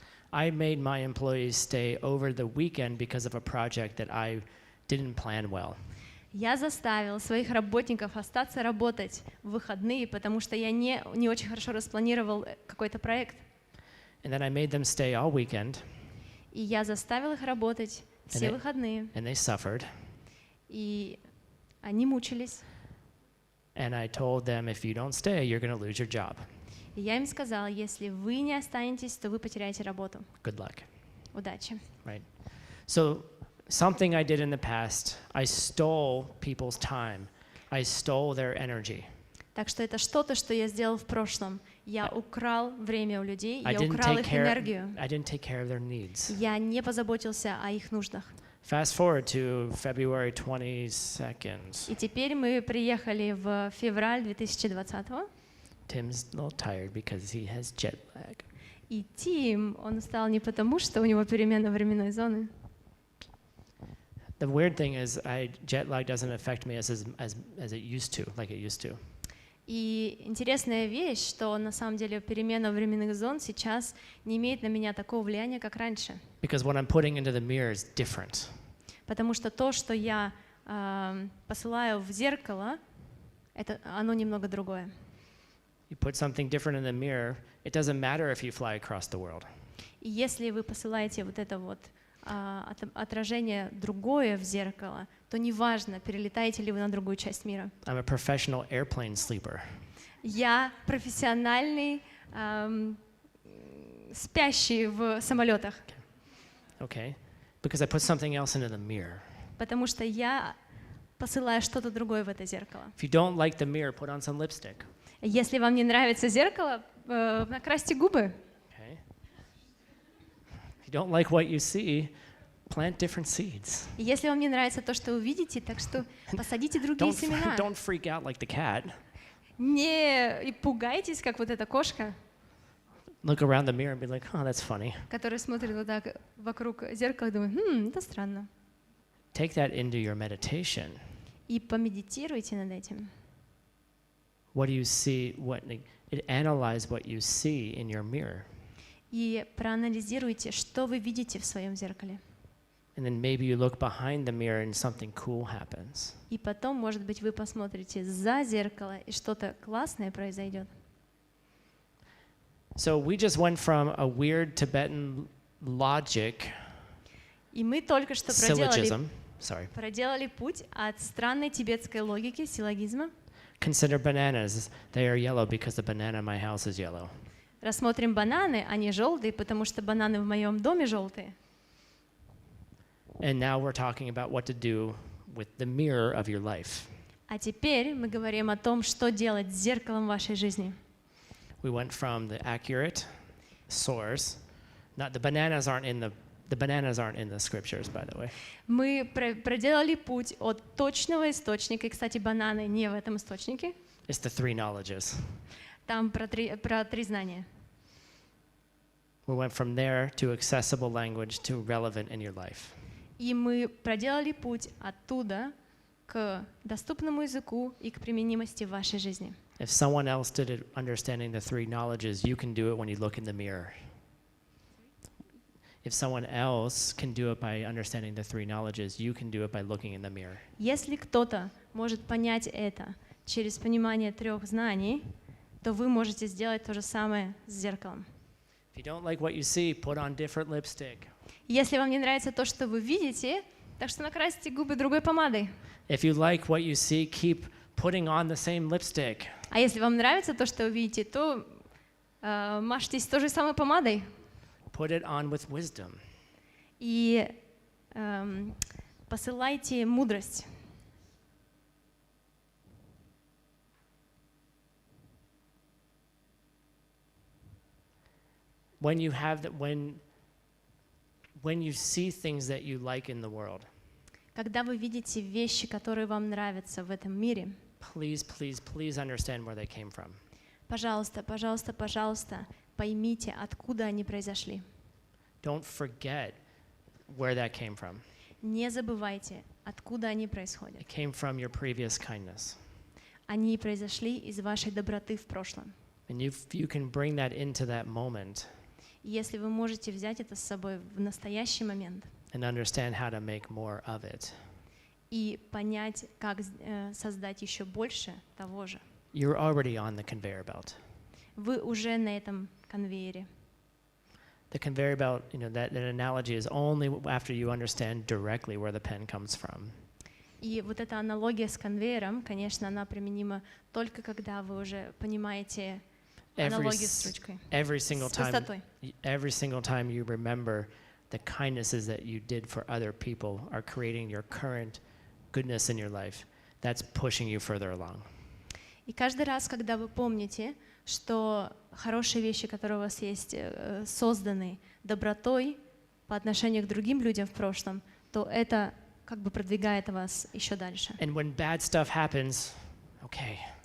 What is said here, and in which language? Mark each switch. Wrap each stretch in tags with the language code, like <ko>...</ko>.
<en>I made my employees stay over the weekend because of a project that I didn't plan well.</en> <ru>я заставил своих работников остаться работать в выходные, потому что я не очень хорошо распланировал какой-то проект.</ru> <en>And then I made them stay all weekend,</en> <ru>И я заставил их работать все</ru> <en>And</en> <ru>выходные.</ru> <en>and they suffered.</en> <ru>И они мучились.</ru> <en>And I told them, if you don't stay, you're going to lose your job.</en> <ru>И я им сказала, если вы не останетесь, то вы потеряете работу.</ru> <en>Good luck.</en> <ru>Удачи.</ru> <en>Right? So something I did in the past, I stole people's time. I stole their energy.</en> <ru>Так что это что-то, что я сделал в прошлом. Я украл время у людей,</ru> <en>I</en> <ru>я</ru> <en>didn't</en> <ru>украл</ru> <en>take</en> <ru>их</ru> <en>care.</en> <ru>энергию.</ru> <en>I didn't take care of their needs.</en> <ru>Я не позаботился о их нуждах.</ru> <en>Fast forward to February 22nd.</en> <ru>И теперь мы приехали в февраль 2020</ru> <en>Tim's a little tired because he has jet lag.</en> <ru>и Тим, он устал не потому, что у него перемена временной зоны.</ru> <en>The weird thing is, jet lag doesn't affect me as it used to, like it used to.</en> <ru>И интересная вещь, что на самом деле перемена временных зон сейчас не имеет на меня такого влияния, как раньше.</ru> <en>Because what I'm putting into the mirror is different.</en> <ru>Потому что то, что я посылаю в зеркало, оно немного другое.</ru> <en>You put something different in the mirror, it doesn't matter if you fly across the world.</en> <ru>И если вы посылаете вот это вот отражение другое в зеркало, то неважно, перелетаете ли вы на другую часть мира.</ru> <en>I'm a professional airplane sleeper.</en> <ru>Я профессиональный спящий в самолетах,</ru> <en>Okay? Because I put something else into the mirror.</en> <ru>потому что я посылаю что-то другое в это зеркало.</ru> <en>If you don't like the mirror, put on some lipstick.</en> <ru>Если вам не нравится зеркало, накрасьте губы.</ru> <en>Okay? If you don't like what you see, plant different seeds.</en> <ru>И если вам не нравится то, что вы видите, так что посадите другие семена.</ru> <en>Don't freak out like the cat.</en> <ru>Не пугайтесь, как вот эта кошка,</ru> <en>Look around the mirror and be like, oh, that's funny.</en> <ru>которая смотрит вот так вокруг зеркала и думает, это странно.</ru> <en>Take that into your meditation.</en> <ru>И помедитируйте над этим.</ru> <en>What do you see? Analyze what you see in your mirror.</en> <ru>И проанализируйте, что вы видите в своем зеркале.</ru> <en>And then maybe you look behind the mirror and something cool happens.</en> <ru>И потом, может быть, вы посмотрите за зеркало, и что-то классное произойдет.</ru> <en>So we just went from a weird Tibetan logic,</en> <ru>И мы только что</ru> <en>syllogism,</en> <ru>проделали путь от странной тибетской логики, силлогизма.</ru> <en>consider bananas. They are yellow because the banana in my house is yellow.</en> <ru>Рассмотрим бананы, они желтые, потому что бананы в моем доме желтые.</ru> <en>And now we're talking about what to do with the mirror of your life.</en> <ru>А теперь мы говорим о том, что делать с зеркалом вашей жизни.</ru> <en>We went from the accurate source. Not the bananas aren't in the scriptures, by the way.</en> <ru>Мы проделали путь от точного источника, и, кстати, бананы не в этом источнике,</ru> <en>It's the three knowledges.</en> <ru>там про три знания.</ru> <en>We went from there to accessible language to relevant in your life.</en> <ru>И мы проделали путь оттуда к доступному языку и к применимости в вашей жизни.</ru> <en>If someone else did it understanding the three knowledges, you can do it when you look in the mirror. If someone else can do it by understanding the three knowledges, you can do it by looking in the mirror.</en> <ru>Если кто-то может понять это через понимание трех знаний, то вы можете сделать то же самое с зеркалом.</ru> <en>If you don't like what you see, put on different lipstick.</en> <ru>Если вам не нравится то, что вы видите, так что накрасьте губы другой помадой.</ru> <en>If you like what you see, keep putting on the same lipstick.</en> <ru>А если вам нравится то, что вы видите, то мажьтесь той же самой помадой.</ru> <en>Put it on with wisdom.</en> <ru>И посылайте мудрость.</ru> <en>When you have that, when you see things that you like in the world,</en> <ru>Когда вы видите вещи, которые вам нравятся в этом мире,</ru> <en>please, please, please understand where they came from.</en> <ru>пожалуйста, пожалуйста, пожалуйста, поймите, откуда они произошли.</ru> <en>Don't forget where that came from.</en> <ru>Не забывайте, откуда они происходят.</ru> <en>It came from your previous kindness.</en> <ru>Они произошли из вашей доброты в прошлом.</ru> <en>And you can bring that into that moment</en> <ru>И если вы можете взять это с собой в настоящий момент</ru> <en>and understand how to make more of it,</en> <ru>и понять, как создать еще больше того же,</ru> <en>you're already on the conveyor belt.</en> <ru>вы уже на этом конвейере.</ru> <en>The conveyor belt, that analogy is only after you understand directly where the pen comes from.</en> <ru>И вот эта аналогия с конвейером, конечно, она применима только когда вы уже понимаете аналогию с ручкой.</ru> <en>Every single</en> <ru>С высотой.</ru> <en>time you remember the kindnesses that you did for other people are creating your current goodness in your life. That's pushing you further along.</en> <ru>И каждый раз, когда вы помните, что хорошие вещи, которые у вас есть, созданы добротой по отношению к другим людям в прошлом, то это как бы продвигает вас еще дальше.</ru> <en>And when bad stuff happens, okay,</en>